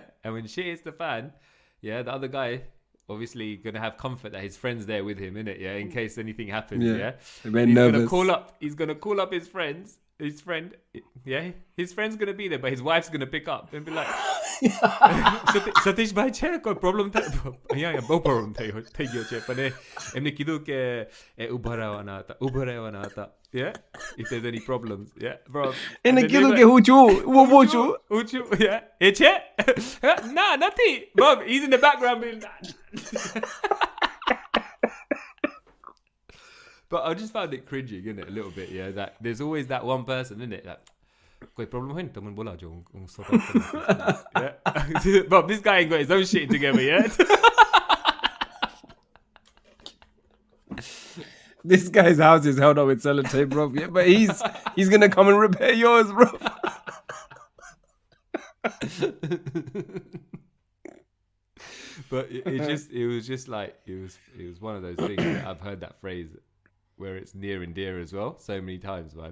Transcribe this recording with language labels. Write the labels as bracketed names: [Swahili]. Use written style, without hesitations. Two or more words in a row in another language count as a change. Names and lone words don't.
[English] And when shit hits the fan, yeah, the other guy obviously going to have comfort that his friend's there with him, innit? Yeah. In case anything happens. Yeah. He's going to call up his friends. His friend, yeah, his friend's gonna be there, but his wife's gonna pick up and be like, Satish bhai [Gujarati] છે કોઈ problem થાય અહીંયા બહુ problem થઈ ગયો છે પણ એમને કીધું કે ઊભા રહેવાના હતા [English] yeah, if there's any problems, yeah, bro. [Gujarati] એને કીધું કે હું છું [English] yeah, [Gujarati] એ છે ના નથી [English] bro, he's in the background being But I just found it cringing, innit, a little bit, yeah, that there's always that one person, innit, that [Hindi] कोई problem है तुम बोला जो [English] yeah. But this guy ain't got his own shit together yet. This guy's house is held up with sellotape, bro. Yeah, but he's gonna come and repair yours, bro. But it was just like it was one of those things that I've heard that phrase where it's near and dear as well so many times, man.